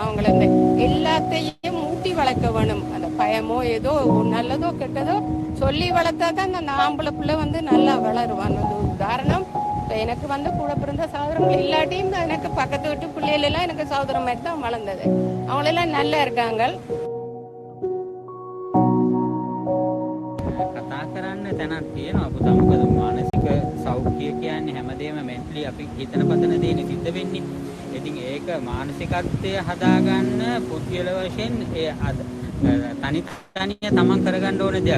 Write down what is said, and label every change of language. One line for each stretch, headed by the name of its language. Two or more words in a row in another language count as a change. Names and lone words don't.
Tamil: அவங்கள எல்லாத்தையும் ஊட்டி வளர்க்க வேணும். அந்த பயமோ ஏதோ நல்லதோ கெட்டதோ சொல்லி வளர்த்தாதான் அந்த ஆம்பளை பிள்ளை நல்லா வளருவான். ஒரு உதாரணம், எனக்கு கூட பிறந்த சகோதரங்கள் இல்லாட்டியும் எனக்கு பக்கத்து வீட்டு பிள்ளைகள் எல்லாம் எனக்கு சகோதரம் மாதிரி தான் வளர்ந்தது. அவங்களெல்லாம் நல்லா இருக்காங்க.
Sinhala: කතා කරන්න තැනක් තියෙනවා පුතා. මොකද මානසික සෞඛ්‍ය කියන්නේ හැමදේම මෙන්ටලි අපි හිතන පතන දේනේ සිද්ධ වෙන්නේ. ඉතින් ඒක මානසිකත්වය හදාගන්න පුද්ගල වශයෙන් ඒ තනිය තමන් කරගන්න ඕන දෙයක්.